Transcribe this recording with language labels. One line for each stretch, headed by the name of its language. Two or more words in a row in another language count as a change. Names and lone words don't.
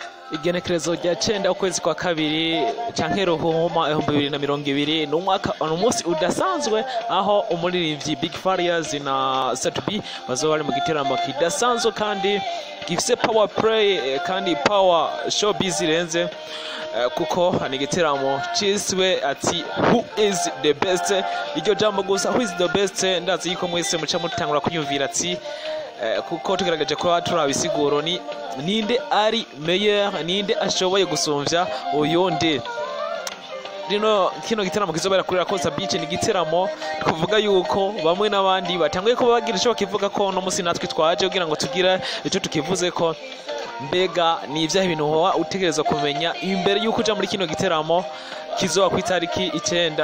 Rundi: Igenekerezo rya 9 ukwezi kwa kabiri canke ruhuma 2020 n'umwaka umunsi udasanzwe aho umuririmbyi Big Farious na Satubi bazoba bari mu giteramo kidasanzwe kandi gifise
English: power play
Rundi: kandi
English: power show busy
Rundi: renze kuko ni igiteramo ciswe ati
English: who is the best.
Rundi: Iryo jambo gusa
English: who is the best
Rundi: ndazi yuko mwese muca mutangura kuyumvira ati kuko tugaragaje ko turabisiguro ni ninde ari meilleur, ninde ashoboye gusumvya uyundi. Rino kino giteramo kizobera kuri Rakosa Beach ni giteramo tuvuga yuko bamwe n'abandi batanguye ko bagira ico kivuga ko no musi natwe twaje kugira ngo tugira ico tukivuze ko mbega ni ivyaha ibintu howa utegerezwa kumenya imbere yuko uja muri kino giteramo kizoba ku itariki 9.